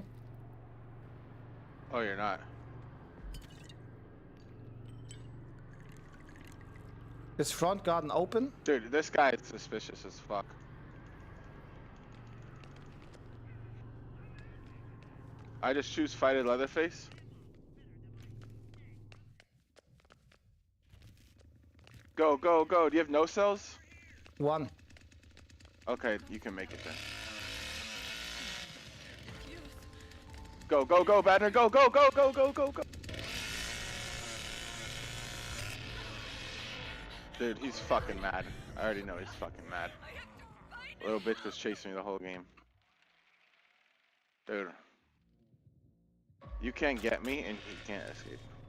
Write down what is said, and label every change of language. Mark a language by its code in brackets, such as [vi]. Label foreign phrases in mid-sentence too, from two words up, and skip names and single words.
[en] Oh, you're not. Is front garden open? Dude, this guy is suspicious as fuck. I just choose fighted Leatherface. Go, go, go. Do you have no cells? One. Okay, you can make it then. Go, go, go, Badner. Go, go, go, go, go, go, go. Dude, he's fucking mad. I already know he's fucking mad. Little bitch was chasing me the whole game. Dude. You can't get me and he can't escape.